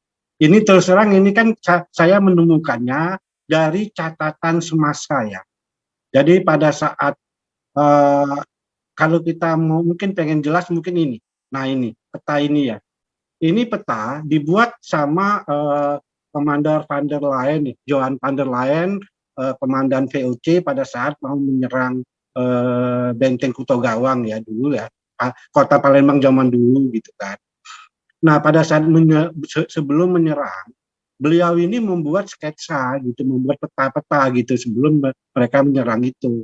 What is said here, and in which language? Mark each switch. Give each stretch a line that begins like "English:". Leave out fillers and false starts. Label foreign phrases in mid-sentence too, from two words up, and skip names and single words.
Indonesian: Ini terus terang ini kan saya menemukannya dari catatan semasa ya. Jadi pada saat kalau kita mau mungkin pengen jelas mungkin ini. Nah ini peta ini ya. Ini peta dibuat sama Komander van der Leyen, Johan van der Leyen, komandan VOC pada saat mau menyerang benteng Kutogawang ya dulu ya, kota Palembang zaman dulu gitu kan. Nah pada saat sebelum menyerang, beliau ini membuat sketsa gitu, membuat peta-peta gitu sebelum mereka menyerang itu.